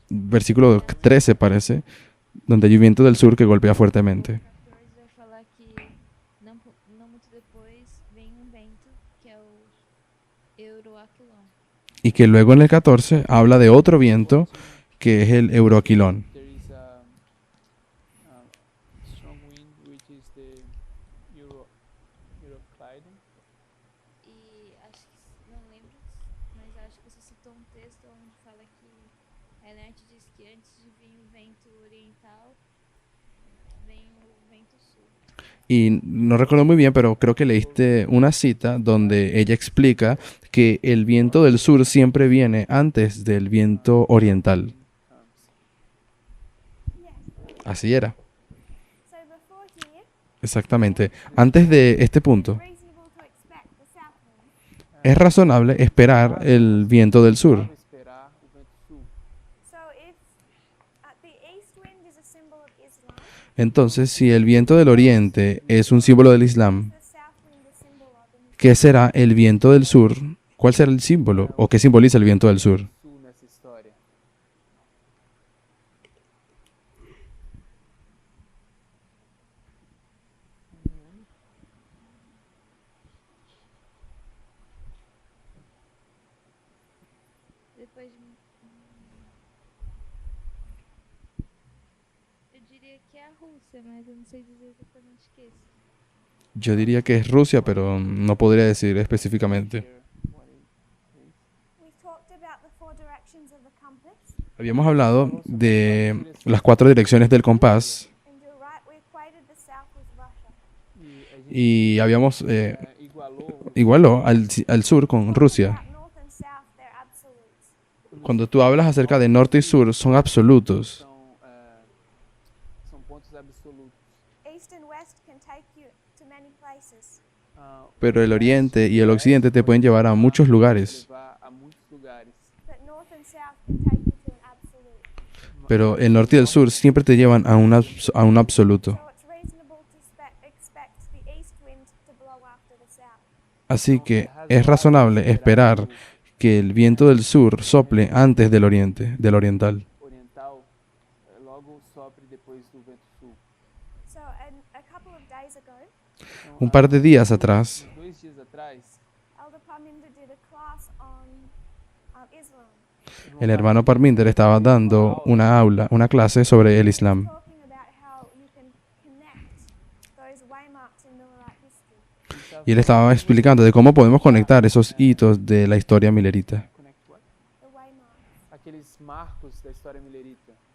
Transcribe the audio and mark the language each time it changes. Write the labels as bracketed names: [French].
[Spanish] versículo 13 parece, donde hay un viento del sur que golpea fuertemente. [Portuguese] 14 vai falar que não muito depois vem um vento que é o Euroaquilon. [Spanish] Y que luego en el 14 habla de otro viento que es el Euroaquilón. [English] There is a strong wind which is the Euroclydon. [Portuguese] E acho que, não lembro, mas acho que você citou um texto onde fala que a Elerte diz que antes de vir o vento oriental, vem o vento sul. [Spanish] Y no recuerdo muy bien, pero creo que leíste una cita donde ella explica que el viento del sur siempre viene antes del viento oriental. [English] Yes. [Spanish] Así era, [English] So before here, [Spanish] exactamente. Antes de este punto, [English] reasonable to expect the south wind. [Spanish] es razonable esperar el viento del sur. [Portuguese] Vamos esperar o vento sul. [English] So if the east wind is a symbol of Islam, Entonces, si el viento del oriente es un símbolo del Islam, the south wind is symbol of an [Spanish] ¿qué será el viento del sur? ¿Cuál será el símbolo o qué simboliza el viento del sur? [Portuguese] Sul nessa história. Depois de. Eu diria que é a Rússia, mas eu não sei dizer exatamente o que é isso. [Spanish] Yo diría que es Rusia, pero no podría decir específicamente. [English] What is- We talked about the four directions of the compass, [Spanish] Habíamos hablado de las 4 direcciones del compás [English] and you're right, we equated the south with Russia. [Portuguese] E a gente [Spanish] y habíamos [Portuguese] igualou [Spanish] igualó al sur con Rusia. [English] About north and south, they're absolutes. [Spanish] Cuando tú hablas acerca de norte y sur, son absolutos. [Portuguese] são pontos absolutos. [English] East and west can take you to many places. [Spanish] Pero el oriente y el occidente te pueden llevar a muchos lugares. [Portuguese] Levar a muitos lugares. [English] But north and south can take you to an absolute. absolute. [Spanish] Pero el norte y el sur siempre te llevan a a un absoluto. [English] So it's reasonable to expect the east wind to blow after the south. [Spanish] Así que es razonable esperar que el viento del sur sople antes del oriente, del oriental. [Portuguese] Oriental logo sopre depois do vento sul. [English] So a couple of days ago, [Portuguese] Então, [Spanish] Un par de días atrás, [Portuguese] 2 dias atrás, [English] Elder Parminder did a class on Islam, [Spanish] el hermano Parminder estaba dando una clase sobre el Islam. [English] talking about how you can connect those waymarks in Millerite history. Y él estaba explicando de cómo podemos conectar esos hitos de la historia milerita. connect what? The waymarks, [Portuguese] Aqueles marcos da história milerita,